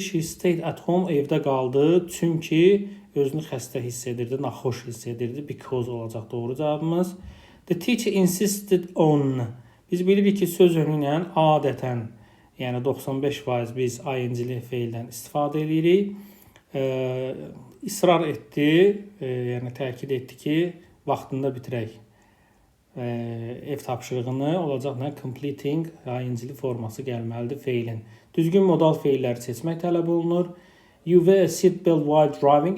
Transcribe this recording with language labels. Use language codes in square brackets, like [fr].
[en] She stayed at home, [az] evdə qaldı. Çünki özünü xəstə hiss edirdi, naxoş hiss edirdi. Because olacaq doğru cavabımız. [en] The teacher insisted on. [az] Biz bilirik ki, söz önü ilə adətən, yəni 95% biz ing-li feildən istifadə edirik. İsrar etdi, yəni təkid etdi ki, vaxtında bitirək ev tapşırığını, olacaq nə? Completing ing-li forması gəlməlidir feilin. Düzgün modal feilləri seçmək tələb olunur. [en] You wear a seat belt while driving.